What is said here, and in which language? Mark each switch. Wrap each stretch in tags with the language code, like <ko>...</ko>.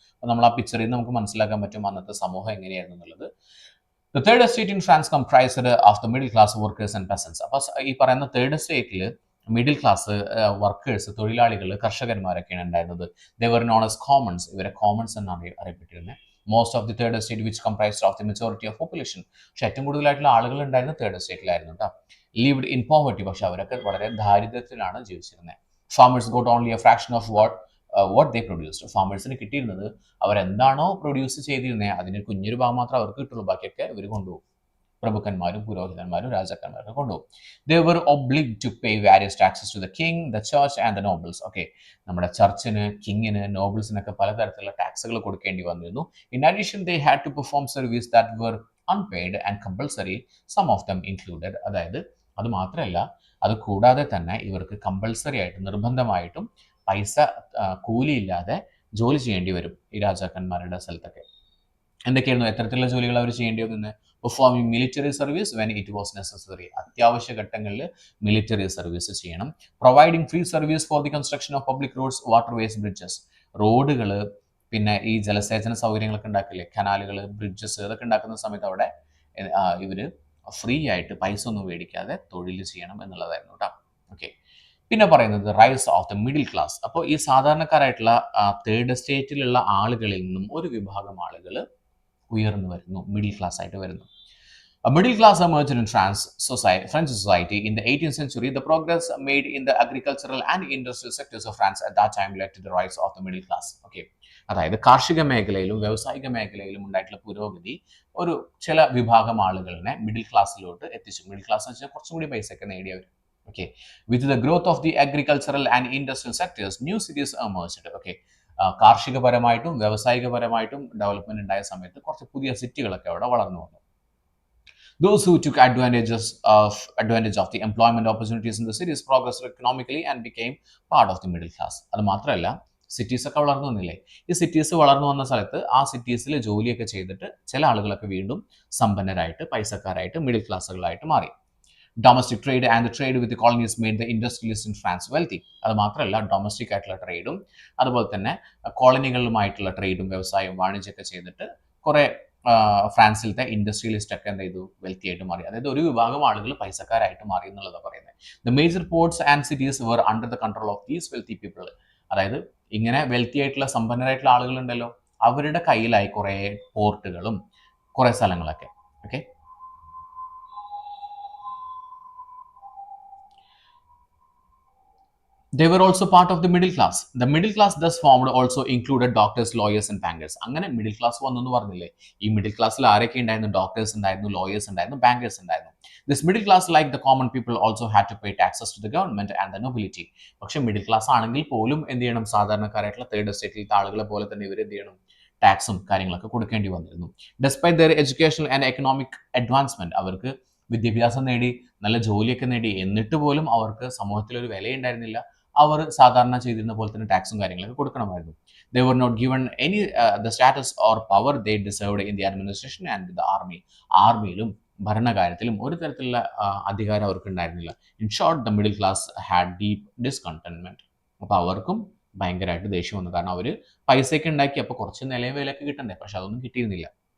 <ml>അപ്പോൾ നമ്മൾ ആ പിക്ചറിൽ നിന്ന് നമുക്ക് മനസ്സിലാക്കാൻ പറ്റും അന്നത്തെ സമൂഹം എങ്ങനെയായിരുന്നു എന്നുള്ളത്.</ml> <en>The third estate in France comprised of the middle class workers and peasants.</en> <ml>അപ്പോൾ ഈ പറയുന്ന തേർഡ് എസ്റ്റേറ്റിൽ മിഡിൽ ക്ലാസ് വർക്കേഴ്സ്, തൊഴിലാളികൾ, കർഷകന്മാരൊക്കെയാണ് ഉണ്ടായിരുന്നത്.</ml> <en>They were known as commons.</en> <ml>ഇവരെ കോമൺസ് എന്നാണ് അറിയപ്പെട്ടിരുന്നത്.</ml> <en>Most of the third estate which comprised of the majority of population.</en> <ml>പക്ഷെ ഏറ്റവും കൂടുതലായിട്ടുള്ള ആളുകൾ ഉണ്ടായിരുന്നത് തേർഡ് എസ്റ്റേറ്റിലായിരുന്നു കേട്ടോ.</ml> <en>lived in poverty,</en> <ml>പക്ഷെ അവരൊക്കെ വളരെ ദാരിദ്ര്യത്തിലാണ് ജീവിച്ചിരുന്നത്.</ml> <en>Farmers got only a fraction of what they produced.</en> <ml>ഫാമേഴ്സിന് കിട്ടിയിരുന്നത് അവരെന്താണോ produce ചെയ്തിരുന്നത് അതിന് കുഞ്ഞൊരു ഭാഗം മാത്രമേ അവർക്ക് കിട്ടുള്ളൂ, ബാക്കിയൊക്കെ ഇവർ കൊണ്ടുപോകും. പ്രഭുക്കന്മാരും പുരോഹിതന്മാരും രാജാക്കന്മാരും കൊണ്ടുപോകും.</ml> <en>They were obliged to pay various taxes to the king, the church and the nobles.</en> <ml>Okay, നമ്മുടെ ചർച്ചിന്, കിങ്ങിന്, നോബിൾസിനൊക്കെ പലതരത്തിലുള്ള ടാക്സുകൾ കൊടുക്കേണ്ടി വന്നിരുന്നു.</ml> <en>In addition, they had to perform service that were unpaid and compulsory, some of them included.</en> <ml>അതായത് അത് മാത്രമല്ല, അത് കൂടാതെ തന്നെ ഇവർക്ക് കമ്പൾസറി ആയിട്ട് നിർബന്ധമായിട്ടും പൈസ കൂലിയില്ലാതെ ജോലി ചെയ്യേണ്ടി വരും ഈ രാജാക്കന്മാരുടെ സ്ഥലത്തൊക്കെ. എന്തൊക്കെയായിരുന്നു എത്തരത്തിലുള്ള ജോലികൾ അവർ ചെയ്യേണ്ടി വന്നത്?</ml> <en>performing military service when it was necessary,</en> <ml>അത്യാവശ്യ ഘട്ടങ്ങളിൽ മിലിറ്ററി സർവീസ് ചെയ്യണം.</ml> <en>providing free service for the construction of public roads, waterways, bridges,</en> <ml>റോഡുകൾ, പിന്നെ ഈ ജലസേചന സൗകര്യങ്ങളൊക്കെ ഉണ്ടാക്കില്ലേ, കനാലുകൾ, ബ്രിഡ്ജസ്, ഇതൊക്കെ ഉണ്ടാക്കുന്ന സമയത്ത് അവിടെ ഇവർ ഫ്രീ ആയിട്ട് പൈസ ഒന്നും മേടിക്കാതെ തൊഴിൽ ചെയ്യണം എന്നുള്ളതായിരുന്നു കേട്ടോ. ഓക്കെ, പിന്നെ പറയുന്നത്</ml> <en>Rise of the middle class.</en> <ml>അപ്പോൾ ഈ സാധാരണക്കാരായിട്ടുള്ള തേർഡ് എസ്റ്റേറ്റിലുള്ള ആളുകളിൽ നിന്നും ഒരു വിഭാഗം ആളുകൾ ഉയർന്നു വരുന്നു, മിഡിൽ ക്ലാസ് ആയിട്ട് വരുന്നു.</ml> <en>A middle class emerged in French society in the 18th century. The progress made in the agricultural and industrial sectors of France at that time led to the rise of the middle class.</en> <ml>Okay, അതായത് കാർഷിക മേഖലയിലും വ്യാവസായിക മേഖലയിലും ഉണ്ടായിട്ടുള്ള പുരോഗതി ഒരു ചില വിഭാഗം ആളുകളെ മിഡിൽ ക്ലാസ്സിലോട്ട് എത്തിച്ചു. മിഡിൽ ക്ലാസ് എന്ന് വെച്ചാൽ കുറച്ചും കൂടി പൈസ ഒക്കെ നേടിയവർ.</ml> <en>Okay, with the growth of the agricultural and industrial sectors, new cities emerged.</en> <ml>Okay, കാർഷികപരമായിട്ടും വ്യാവസായികപരമായിട്ടും development ഉണ്ടായ സമയത്ത് കുറച്ച് പുതിയ സിറ്റികളൊക്കെ അവിടെ വളർന്നു വന്നു.</ml> <en>Those who took advantage of the employment opportunities in the cities progressed economically and became part of the middle class.</en> <ml>അത് മാത്രമല്ല, cities ഒക്കെ വളർന്നു വന്നില്ലേ, ഈ സിറ്റീസ് വളർന്നു വന്ന സ്ഥലത്ത് ആ സിറ്റീസിൽ ജോലിയൊക്കെ ചെയ്തിട്ട് ചില ആളുകളൊക്കെ വീണ്ടും സമ്പന്നരായിട്ട് പൈസക്കാരായിട്ട് മിഡിൽ ക്ലാസ്സുകളായിട്ട് മാറി.</ml> <en>Domestic trade and trade with colonies made the industrialist in France wealthy.</en> <ml>അത് മാത്രമല്ല ഡൊമസ്റ്റിക് ആയിട്ടുള്ള ട്രേഡും അതുപോലെ തന്നെ കോളനികളുമായിട്ടുള്ള ട്രേഡും വ്യവസായവും വാണിജ്യമൊക്കെ ചെയ്തിട്ട് കുറെ ഫ്രാൻസിലത്തെ ഇൻഡസ്ട്രിയലിസ്റ്റ് ഒക്കെ എന്ത് ചെയ്തു വെൽത്തി ആയിട്ട് മാറി. അതായത് ഒരു വിഭാഗം ആളുകൾ പൈസക്കാരായിട്ട് മാറി എന്നുള്ളതാണ് പറയുന്നത്.</ml> <en>The major ports and cities were under the control of these wealthy people.</en> <ml>അതായത് ഇങ്ങനെ വെൽത്തി ആയിട്ടുള്ള സമ്പന്നരായിട്ടുള്ള ആളുകളുണ്ടല്ലോ, അവരുടെ കയ്യിലായി കുറേ പോർട്ടുകളും കുറേ സ്ഥലങ്ങളൊക്കെ.</ml> <en>Okay, they were also part of the middle class. The middle class thus formed also included doctors, lawyers and bankers.</en> <ml>അങ്ങനെ middle class വന്നു എന്ന് പറഞ്ഞില്ലേ, ഈ മിഡിൽ ക്ലാസ്സിൽ ആരൊക്കെ ഉണ്ടായിരുന്നു? ഡോക്ടേഴ്സ് ഉണ്ടായിരുന്നു, ലോയേഴ്സ് ഉണ്ടായിരുന്നു, ബാങ്കേഴ്സ് ഉണ്ടായിരുന്നു.</ml> <en>This middle class, like the common people, also had to pay taxes to the government and the nobility.</en> <ml>പക്ഷേ മിഡിൽ ക്ലാസ് ആണെങ്കിൽ പോലും എന്ത് ചെയ്യണം? സാധാരണക്കാരായിട്ടുള്ള തേർഡ് എസ്റ്റേറ്റിലത്തെ ആളുകളെ പോലെ തന്നെ ഇവർ എന്ത് ചെയ്യണം? ടാക്സും കാര്യങ്ങളൊക്കെ കൊടുക്കേണ്ടി വന്നിരുന്നു.</ml> <en>despite their educational and economic advancement,</en> <ml>അവർക്ക് വിദ്യാഭ്യാസം നേടി നല്ല ജോലിയൊക്കെ നേടി, എന്നിട്ട് പോലും അവർക്ക് സമൂഹത്തിൽ ഒരു വിലയുണ്ടായിരുന്നില്ല. അവർ സാധാരണ ചെയ്തിരുന്ന പോലെ തന്നെ ടാക്സും കാര്യങ്ങളൊക്കെ കൊടുക്കണമായിരുന്നു.</ml> <en>They were not given any the status or power they deserved in the administration and the army.</en> <ml>ആർമിയിലും ഭരണകാര്യത്തിലും ഒരു തരത്തിലുള്ള അധികാരം അവർക്ക് ഉണ്ടായിരുന്നില്ല.</ml> <en>In short, the middle class had deep discontentment.</en> <ml>അപ്പോൾ അവർക്കും ഭയങ്കരമായിട്ട് ദേഷ്യം വന്നു. കാരണം അവർ പൈസയൊക്കെ ഉണ്ടാക്കി, അപ്പോൾ കുറച്ച് നിലയും വിലയൊക്കെ കിട്ടണ്ടേ, പക്ഷെ അതൊന്നും കിട്ടിയിരുന്നില്ല.</ml>